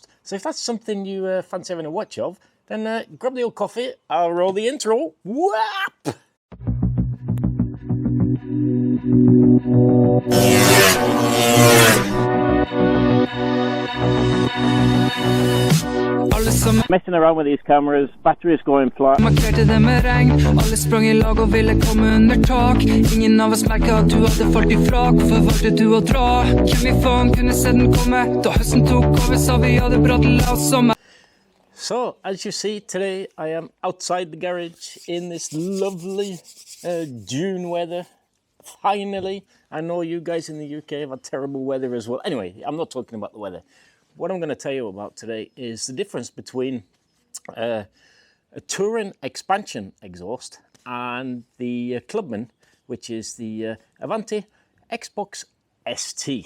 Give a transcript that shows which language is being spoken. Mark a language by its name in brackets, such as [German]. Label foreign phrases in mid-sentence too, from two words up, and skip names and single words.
[English] So if that's something you fancy having a watch of, then grab the old coffee, I'll roll the intro. Whap! Messing around with these cameras, batteries going flat. [Norwegian] Markerte det med regn. Alle sprang I lag og ville komme under tak. Ingen av oss merket at du hadde falt I frak. Hvorfor valgte du å dra? Hvem I faen kunne se den komme? Da høsten tok over, sa vi hadde brattet oss sommer. [English] So, as you see, today I am outside the garage in this lovely June weather. Finally, I know you guys in the UK have had terrible weather as well. Anyway, I'm not talking about the weather. What I'm going to tell you about today is the difference between a touring expansion exhaust and the clubman, which is the Avanti Xbox ST.